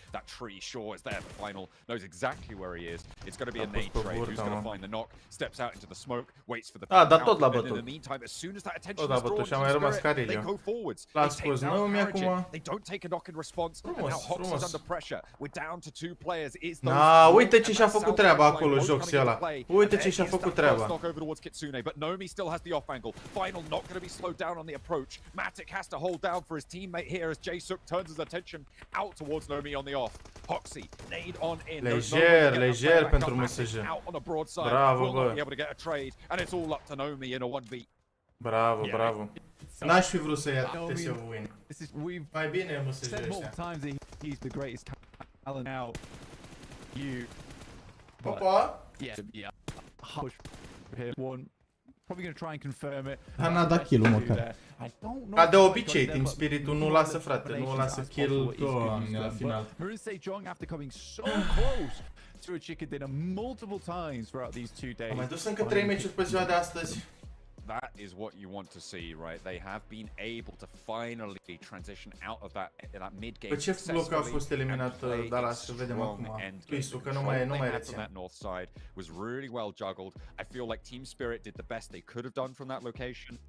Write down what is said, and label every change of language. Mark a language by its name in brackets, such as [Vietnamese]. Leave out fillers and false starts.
[English] That tree sure is there, but Final knows exactly where he is. It's going to be a nade trade. Who's going to find the knock? Steps out into the smoke, waits for the [Romanian] dar tot l-a bătut. [English] In the meantime, as soon as that attention is drawn to Spirit, they go forwards. [Romanian] L-a scos Naomi acum. [English] They don't take a knock in response. And now Hox is under pressure. We're down to 2 players. [Romanian] Uite ce și-a făcut treaba acolo, Joxy ăla. Uite ce și-a făcut treaba. [English] Knock over towards Kitsune, but Naomi still has the off angle. Final not going to be slowed down on the approach. Matic has to hold down for his teammate here as Jaysuk turns his attention out towards Nomi on the off. Hoxie, nade on in. [Romanian] Lejer pentru MSJ. Bravo, bă. [English] Be able to get a trade, and it's all up to Nomi in a 1v. [Romanian] Bravo. N-aș fi vrut să ia TSO win. Mai bine MSJ ăștia. [English] He's the greatest talent now. Opa! Yeah. Push him. One. Probably going to try and confirm it. [Romanian] N-a dat kill-ul măcar. Ca de obicei, Team Spirit-ul nu lasă, frate, nu lasă kill la final. [English] Maroon Sejong, after coming so close to a chicken dinner multiple times throughout these 2 days. [Romanian] Am mai dus încă 3 meciuri pe ziua de astăzi. [English] That is what you want to see, right? They have been able to finally transition out of that mid-game. [Romanian] Pe ce bloc a fost eliminat Dallas? Să vedem acum. Twisul, că nu mai rețin. [English] That north side was really well juggled. I feel like Team Spirit did the best they could have done from that location.